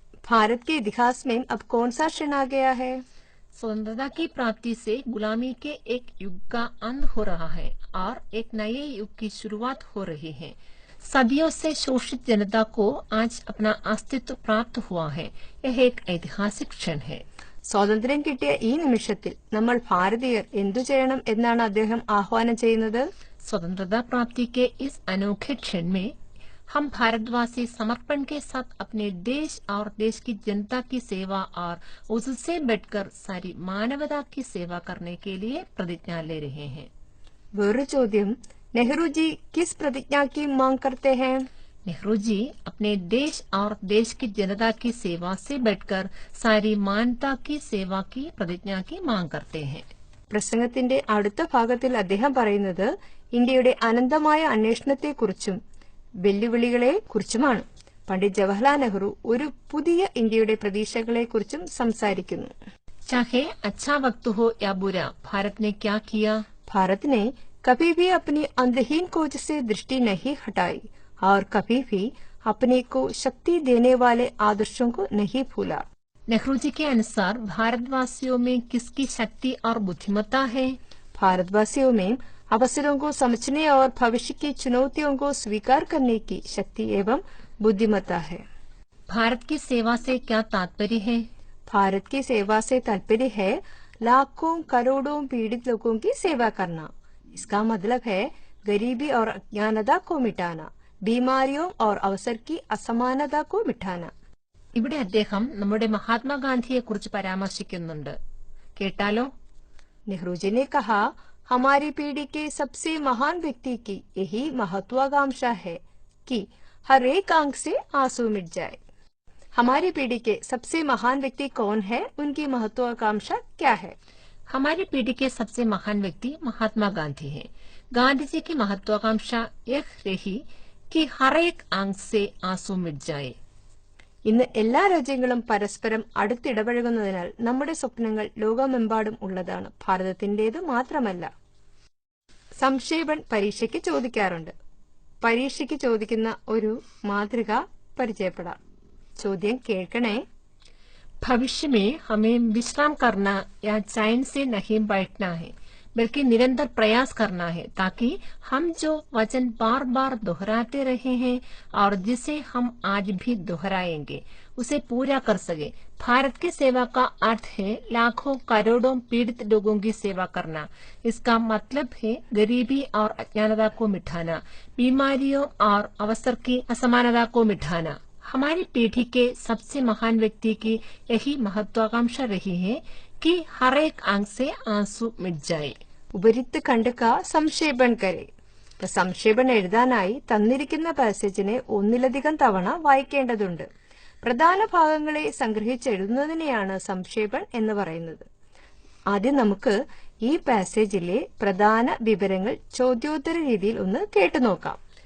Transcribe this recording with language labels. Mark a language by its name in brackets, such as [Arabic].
[Hindi] भारत के इतिहास में अब कौन सा क्षण आ गया है? स्वतंत्रता की प्राप्ति से गुलामी के एक युग का अंत हो रहा है और एक नए युग की शुरुआत हो रही है. सदियों से शोषित जनता को आज अपना अस्तित्व प्राप्त हुआ है। यह एक ऐतिहासिक क्षण है। [Malayalam] സ്വാതന്ത്ര്യം കിട്ടിയ ഈ നിമിഷത്തിൽ നമ്മൾ ഭാരതീയർ എന്തു ചെയ്യണം എന്നാണ് അദ്ദേഹം ആഹ്വാനം ചെയ്യുന്നത്? [Hindi] स्वतंत्रता प्राप्ति के इस अनोखे क्षण में हम भारतवासी समर्पण के साथ अपने देश और देश की जनता की सेवा और उससे बढ़कर सारी मानवता की सेवा करने के लिए प्रतिज्ञा ले रहे हैं। [Malayalam] വേറൊരു ചോദ്യം, [Hindi] नेहरू जी किस प्रतिज्ञा की मांग करते हैं? नेहरू जी अपने देश और देश की जनता की सेवा से बढ़कर सारी मानवता की सेवा की प्रतिज्ञा की मांग करते हैं। [Malayalam] പ്രസംഗത്തിന്റെ അടുത്ത ഭാഗത്തിൽ അദ്ദേഹം പറയുന്നത് ഇന്ത്യയുടെ അനന്തമായ അന്വേഷണത്തെക്കുറിച്ചും വെല്ലുവിളികളെ കുറിച്ചുമാണ്. പണ്ഡിറ്റ് ജവഹർലാൽ നെഹ്റു ഒരു പുതിയ ഇന്ത്യയുടെ പ്രതീക്ഷകളെക്കുറിച്ചും സംസാരിക്കുന്നു. [Hindi] चाहे अच्छा वक्त हो या बुरा, भारत ने क्या किया? भारत ने कभी भी अपनी अंतहीन खोज से दृष्टि नहीं हटाई और कभी भी अपने को शक्ति देने वाले आदर्शों को नहीं भूला. नेहरू जी के अनुसार भारतवासियों में किसकी शक्ति और बुद्धिमत्ता है? भारतवासियों में अवसरों को समझने और भविष्य की चुनौतियों को स्वीकार करने की शक्ति एवं बुद्धिमत्ता है. भारत की सेवा से क्या तात्पर्य है? भारत की सेवा से तात्पर्य है लाखों करोड़ों पीड़ित लोगों की सेवा करना. इसका मतलब है गरीबी और अज्ञानता को मिटाना, बीमारियों और अवसर की असमानता को मिटाना. [Malayalam] ഇവിടെ അദ്ദേഹം നമ്മുടെ മഹാത്മാഗാന്ധിയെ കുറിച്ച് പരാമർശിക്കുന്നുണ്ട്. കേട്ടാലോ? [Hindi] नेहरू जी ने कहा, हमारी पीढ़ी के सबसे महान व्यक्ति की यही महत्वाकांक्षा है कि हर एक आंख से आंसू मिट जाए. हमारी पीढ़ी के सबसे महान व्यक्ति कौन है? उनकी महत्वाकांक्षा क्या है? हमारी पीढ़ी के सबसे महान व्यक्ति महात्मा गांधी हैं। गांधी जी की महत्वाकांक्षा यह रही कि हर एक आंख से आंसू मिट जाए. [Malayalam] ഇന്ന് എല്ലാ രാജ്യങ്ങളും പരസ്പരം അടുത്തിടപഴകുന്നതിനാൽ നമ്മുടെ സ്വപ്നങ്ങൾ ലോകമെമ്പാടും ഉള്ളതാണ്, ഭാരതത്തിന്റേത് മാത്രമല്ല. സംക്ഷേപൺ പരീക്ഷയ്ക്ക് ചോദിക്കാറുണ്ട്. പരീക്ഷയ്ക്ക് ചോദിക്കുന്ന ഒരു മാതൃക പരിചയപ്പെടാം. ചോദ്യം കേൾക്കണേ. [Hindi] भविष्य में हमें विश्राम करना या चैन से नहीं बैठना है, बल्कि निरंतर प्रयास करना है ताकि हम जो वचन बार बार दोहराते रहे हैं और जिसे हम आज भी दोहराएंगे उसे पूरा कर सके. भारत की सेवा का अर्थ है लाखों करोड़ों पीड़ित लोगों की सेवा करना. इसका मतलब है गरीबी और अज्ञानता को मिटाना, बीमारियों और अवसर की असमानता को मिटाना. हमारी पीढ़ी के सबसे महान व्यक्ति की यही महत्वाकांक्षा रही है कि हर एक आंख से आंसू मिट जाए. ഉപരിത്ത് കണ്ടുക സംക്ഷേപൺ കരെ. [Malayalam] സംക്ഷേപൺ എഴുതാനായി തന്നിരിക്കുന്ന പാസേജിനെ ഒന്നിലധികം തവണ വായിക്കേണ്ടതുണ്ട്. പ്രധാന ഭാഗങ്ങളെ സംഗ്രഹിച്ചെഴുതുന്നതിനെയാണ് സംക്ഷേപൺ എന്ന് പറയുന്നത്. ആദ്യം നമുക്ക് ഈ പാസേജിലെ പ്രധാന വിവരങ്ങൾ ചോദ്യോത്തര രീതിയിൽ ഒന്ന് കേട്ടുനോക്കാം.